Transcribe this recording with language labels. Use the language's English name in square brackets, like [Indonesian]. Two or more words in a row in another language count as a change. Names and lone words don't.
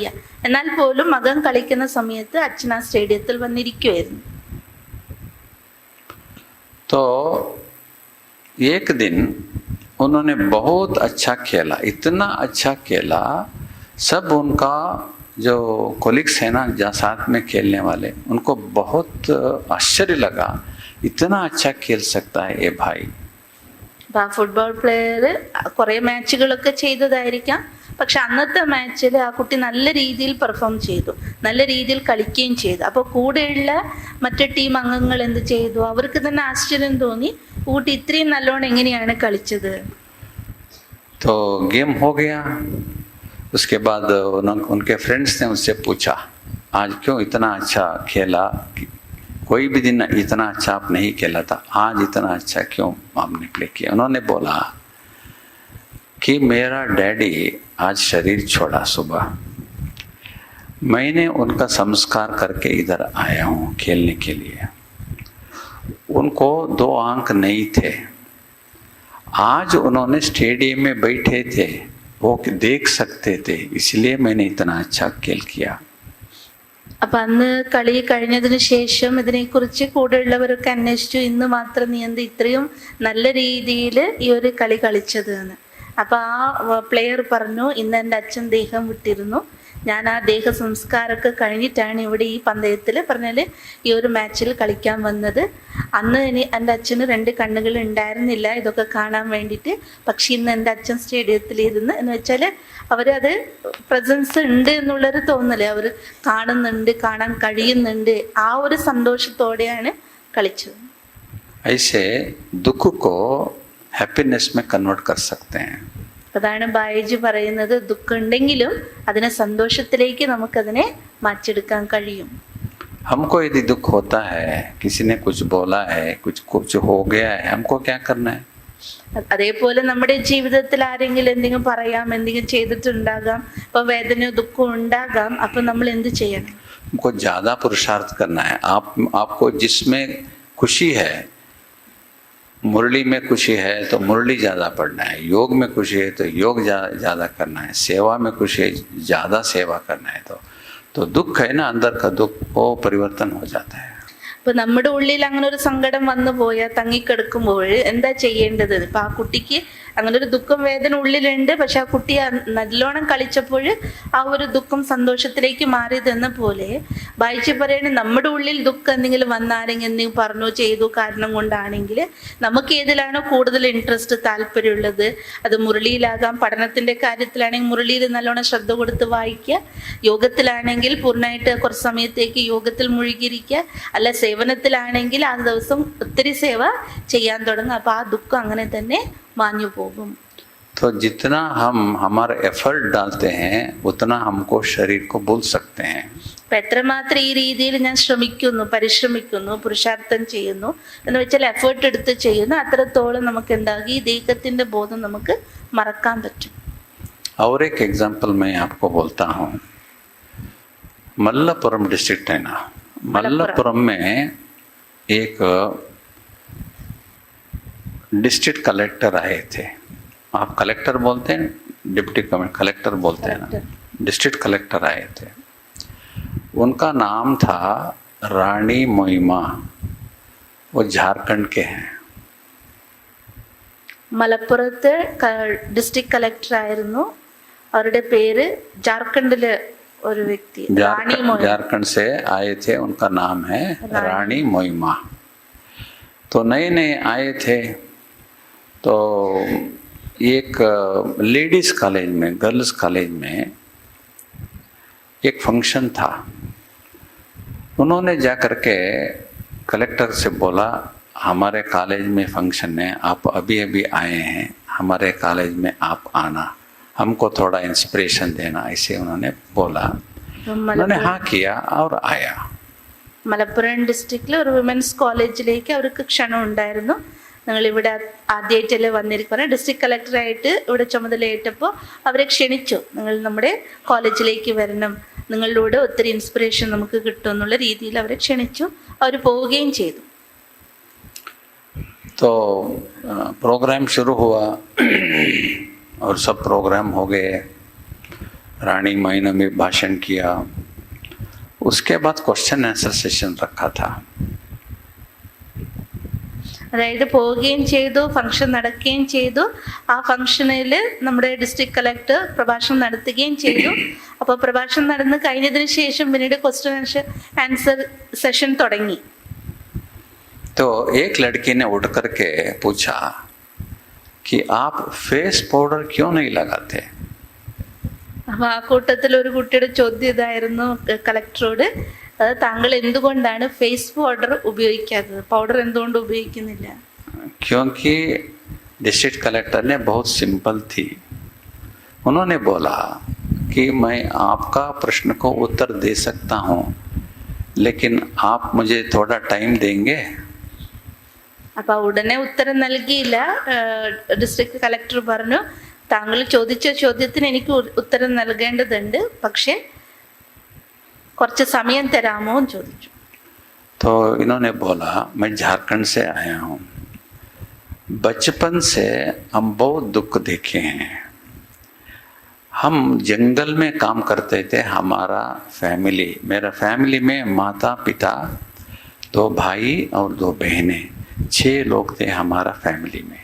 [Malayalam] എന്നാൽ പോലും മകൻ കളിക്കുന്ന സമയത്ത് അച്ഛൻ ആ സ്റ്റേഡിയത്തിൽ വന്നിരിക്കുമായിരുന്നു. [Hindi] तो एक दिन उन्होंने बहुत अच्छा खेला, इतना अच्छा खेला, सब उनका जो कोलिग्स है ना, जहाँ साथ में खेलने वाले, उनको बहुत आश्चर्य लगा, इतना अच्छा खेल सकता है ये भाई। [Malayalam] അപ്പം ആ [English] football player [Malayalam] കുറേ മാച്ചുകളൊക്കെ ചെയ്തതായിരിക്കാം. പക്ഷെ അന്നത്തെ മാച്ചിൽ ആ കുട്ടി നല്ല രീതിയിൽ പെർഫോം ചെയ്തു, നല്ല രീതിയിൽ കളിക്കുകയും ചെയ്തു. അപ്പോൾ കൂടെയുള്ള മറ്റു ടീം അംഗങ്ങൾ എന്ത് ചെയ്തു, അവർക്ക് തന്നെ ആശ്ചര്യം തോന്നി, കുട്ടി ഇത്രയും നല്ലോണം എങ്ങനെയാണ് കളിച്ചത്. [Hindi] तो गेम हो गया। उसके बाद उनके फ्रेंड्स ने उससे पूछा, आज क्यों इतना अच्छा खेला, कोई भी दिन इतना अच्छा आप नहीं खेला था, आज इतना अच्छा क्यों आपने प्ले किया। उन्होंने बोला कि मेरा डैडी आज शरीर छोड़ा सुबह, मैंने उनका संस्कार करके इधर आया हूँ खेलने के लिए। उनको 2 आंख नहीं थे, आज उन्होंने स्टेडियम में बैठे थे, वो देख सकते थे, इसलिए मैंने इतना अच्छा खेल किया। [Malayalam] അപ്പൊ അന്ന് കളി കഴിഞ്ഞതിന് ശേഷം ഇതിനെക്കുറിച്ച് കൂടെയുള്ളവരൊക്കെ അന്വേഷിച്ചു, ഇന്ന് മാത്രം നീ എന്ത് ഇത്രയും നല്ല രീതിയിൽ ഈ ഒരു കളി കളിച്ചത് എന്ന്. അപ്പൊ ആ പ്ലെയർ പറഞ്ഞു, ഇന്ന് എൻ്റെ അച്ഛൻ ദേഹം വിട്ടിരുന്നു, ഞാൻ ആ ദേഹ സംസ്കാരമൊക്കെ കഴിഞ്ഞിട്ടാണ് ഇവിടെ ഈ പന്തയത്തിൽ പറഞ്ഞാൽ ഈ ഒരു മാച്ചിൽ കളിക്കാൻ വന്നത്. അന്ന് എൻ്റെ അച്ഛന് 2 കണ്ണുകൾ ഉണ്ടായിരുന്നില്ല ഇതൊക്കെ കാണാൻ വേണ്ടിയിട്ട്. പക്ഷെ ഇന്ന് എൻ്റെ അച്ഛൻ സ്റ്റേഡിയത്തിലിരുന്ന് എന്ന് വെച്ചാൽ അവരത് പ്രസൻസ് ഉണ്ട് എന്നുള്ളൊരു തോന്നല്, അവർ കാണുന്നുണ്ട്, കാണാൻ കഴിയുന്നുണ്ട്, ആ ഒരു സന്തോഷത്തോടെയാണ് കളിച്ചത്. [Hindi] ऐसे दुख को हैप्पीनेस में कन्वर्ट कर सकते हैं। [Malayalam] അതാണ് ബായിജി പറയുന്നത്, ദുഃഖം ഉണ്ടെങ്കിലും അതിനെ സന്തോഷത്തിലേക്ക് നമുക്കതിനെ മാറ്റിയെടുക്കാൻ കഴിയും. [Hindi] हमको यदि दुख होता है, किसी ने कुछ बोला है, कुछ हो गया है, हमको क्या करना है? [Malayalam] അതേപോലെ നമ്മുടെ ജീവിതത്തിൽ ആരെങ്കിലും എന്തെങ്കിലും പറയാം, എന്തെങ്കിലും ചെയ്തിട്ടുണ്ടാകാം, അപ്പൊ വേദനയോ ദുഃഖവും ഉണ്ടാകാം. അപ്പൊ നമ്മൾ എന്ത് ചെയ്യണം? [Hindi] हमको ज्यादा पुरुषार्थ करना है। आपको जिसमें खुशी है, मुरली में खुशी है तो मुरली ज्यादा पढ़ना है, योग में खुशी है तो योग ज्यादा करना है, सेवा में खुशी है ज्यादा सेवा करना है। तो दुख है ना, अंदर का दुख, वो परिवर्तन हो जाता है। [Malayalam] ഇപ്പൊ നമ്മുടെ ഉള്ളിൽ അങ്ങനെ ഒരു സങ്കടം വന്നു പോയാൽ, തങ്ങിക്കിടക്കുമ്പോൾ എന്താ ചെയ്യേണ്ടത്? ഇപ്പൊ ആ കുട്ടിക്ക് അങ്ങനെ ഒരു ദുഃഖം വേദന ഉള്ളിലുണ്ട്, പക്ഷെ ആ കുട്ടി നല്ലോണം കളിച്ചപ്പോൾ ആ ഒരു ദുഃഖം സന്തോഷത്തിലേക്ക് മാറിയതെന്ന പോലെ ബായിജി പറയണേ, നമ്മുടെ ഉള്ളിൽ ദുഃഖം എന്തെങ്കിലും വന്നാരെങ്കിൽ എന്തെങ്കിലും പറഞ്ഞു ചെയ്തു കാരണം കൊണ്ടാണെങ്കിൽ നമുക്ക് ഏതിലാണോ കൂടുതൽ ഇൻട്രസ്റ്റ് താല്പര്യമുള്ളത്, അത് മുരളിയിലാകാം, പഠനത്തിന്റെ കാര്യത്തിലാണെങ്കിൽ മുരളിയിൽ നല്ലോണം ശ്രദ്ധ കൊടുത്ത് വായിക്കുക, യോഗത്തിലാണെങ്കിൽ പൂർണ്ണമായിട്ട് കുറച്ച് സമയത്തേക്ക് യോഗത്തിൽ മുഴുകിയിരിക്കുക, അല്ല സേവനത്തിലാണെങ്കിൽ ആ ദിവസം ഒത്തിരി സേവ ചെയ്യാൻ തുടങ്ങുക. അപ്പൊ ആ ദുഃഖം അങ്ങനെ തന്നെ മാഞ്ഞു പോകും. [Hindi] तो जितना हम हमारा एफर्ट डालते हैं उतना हमको शरीर को भूल सकते हैं। [Malayalam] അപ്പൊ എത്രമാത്രം ഈ രീതിയിൽ ഞാൻ ശ്രമിക്കുന്നു, പരിശ്രമിക്കുന്നു, പുരുഷാർത്ഥം ചെയ്യുന്നു എന്ന് വെച്ചാൽ എഫേർട്ട് എടുത്ത് ചെയ്യുന്നു, അത്രത്തോളം നമുക്ക് ഉണ്ടാകും ഈ ദേഹത്തിന്റെ ബോധം നമുക്ക് മറക്കാൻ പറ്റും. [Hindi] और एक एग्जाम्पल मैं आपको बोलता हूँ, मल्लापुरम डिस्ट्रिक्ट है ना, मल्लापुरम में एक [English] district collector [Hindi] आए थे। आप कलेक्टर बोलते हैं, [English] deputy collector [Hindi] बोलते हैं ना, [English] district collector [Hindi] आए थे। उनका नाम था रानी मोइमा, वो झारखंड के हैं। [Malayalam] മലപ്പുറത്ത് [English] district collector [Malayalam] ആയിരുന്നു. അവരുടെ പേര് ജാർഖണ്ഡിലെ ഒരു വ്യക്തി റാണി മോയിമ. [Hindi] झारखंड से आए थे, उनका नाम है रानी मोइमा। तो नए नए आए थे तो एक [English] ladies college [Hindi] में, [English] girls college [Hindi] में एक फंक्शन था। उन्होंने जा कर के कलेक्टर से बोला, हमारे कॉलेज में फंक्शन है, आप अभी अभी आए हैं, हमारे कॉलेज में आप आना, हमको थोड़ा इंस्पिरेशन देना, ऐसे उन्होंने बोला। उन्होंने हाँ किया और आया। [Malayalam] മലപ്പുറം ഡിസ്ട്രിക്റ്റിലെ ഒരു [English] women's college-ലേക്ക് [Malayalam] അവർക്ക് ക്ഷണം ഉണ്ടായിരുന്നു. നിങ്ങൾ ഇവിടെ ആദ്യമായിട്ടല്ലേ വന്നിരിക്കുന്നത്, [English] district collector-ആയിട്ട് [Malayalam] ഇവിടെ ചുമതലയേറ്റപ്പോൾ അവരെ ക്ഷണിച്ചു, നിങ്ങൾ നമ്മുടെ കോളേജിലേക്ക് വരണം, നിങ്ങളിലൂടെ ഒത്തിരി ഇൻസ്പിറേഷൻ നമുക്ക് കിട്ടും എന്നുള്ള രീതിയിൽ അവരെ ക്ഷണിച്ചു. അവർ പോവുകയും ചെയ്തു. [Hindi] तो प्रोग्राम शुरू हुआ और सब प्रोग्राम हो गए। रानी मोइमा ने भाषण किया, उसके बाद [English] question answer session [Hindi] रखा था। [Malayalam] അതായത് പോവുകയും ചെയ്തു, ഫംഗ്ഷൻ നടക്കുകയും ചെയ്തു. ആ ഫംഗ്ഷനിൽ നമ്മുടെ [English] district collector [Malayalam] പ്രഭാഷണം നടത്തുകയും ചെയ്തു. അപ്പോൾ പ്രഭാഷണം നടന്ന് കഴിഞ്ഞതിന് ശേഷം പിന്നീട് [English] question answer session [Malayalam] തുടങ്ങി. [Hindi] तो एक लड़की ने उठ करके पूछा कि आप [English] face powder [Hindi] क्यों नहीं लगाते? [Malayalam] അപ്പൊ ആ കൂട്ടത്തിൽ ഒരു കുട്ടിയുടെ ചോദ്യം ഇതായിരുന്നു കളക്ടറോട്, താങ്കൾ എന്തുകൊണ്ടാണ് [English] face powder [Malayalam] ഉപയോഗിക്കാത്തത്, പൗഡർ എന്തുകൊണ്ട് ഉപയോഗിക്കുന്നില്ല? [Hindi] क्योंकि [English] district collector [Hindi] ने बहुत सिंपल थी, उन्होंने बोला कि मैं आपका प्रश्न को उत्तर दे सकता हूँ, लेकिन आप मुझे थोड़ा टाइम देंगे? [Malayalam] അപ്പൊ ഉടനെ ഉത്തരം നൽകിയില്ല. [English] district collector [Malayalam] പറഞ്ഞു, താങ്കൾ ചോദിച്ച ചോദ്യത്തിന് എനിക്ക് ഉത്തരം നൽകേണ്ടതുണ്ട്, പക്ഷെ കുറച്ച് സമയം തരാമോ എന്ന് ചോദിച്ചു. [Hindi] तो इन्होंने बोला, मैं झारखंड से आया हूँ, बचपन से हम बहुत दुख देखे हैं, हम जंगल में काम करते थे, हमारा फैमिली, मेरा फैमिली में माता पिता, 2 भाई और 2 बहनें, 6 लोग थे हमारा फैमिली में।